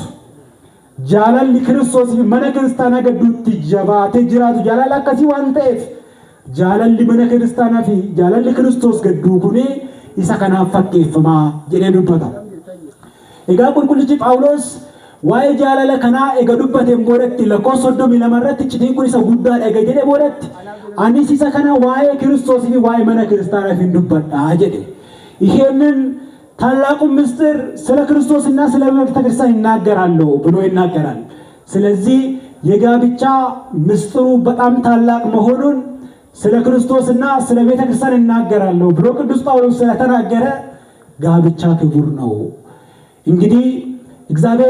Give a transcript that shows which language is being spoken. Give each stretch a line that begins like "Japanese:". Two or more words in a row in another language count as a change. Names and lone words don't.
Oromo: Jaalalli Kiristoosiif mana kiristaanaa gidduutti jabaatee jiraatu jaalala akkasii waan ta'eef jaalalli mana kiristaanaa fi jaalalli Kiristoos gidduu kun isa kanaaf fakkeeffamaa jedhee dubbata. Egaa qulqullichi Phaawulos waa'ee jaalala kanaa eega dubbateen boodatti lakkoofsa 32 irratti iccitiin kun isa guddaadha eega jedhee boodatti anis isa kana waa'ee Kiristoosii fi waa'ee mana kiristaanaaf hin dubbadhaa jedhe.
Amharic: ይሄንን ታላቁ ምስጢር ስለ ክርስቶስና ስለ ቤተክርስቲያን ይናገራሉ ብሎ ይናገራል። ስለዚህ የጋብቻ ምስጢሩ በጣም ታላቅ መሆኑን ስለ ክርስቶስና ስለ ቤተክርስቲያን ይናገራሉ ብሎ ቅዱስ ጳውሎስ ስለተናገረ ጋብቻ ክቡር ነው። እንግዲህ እግዚአብሔር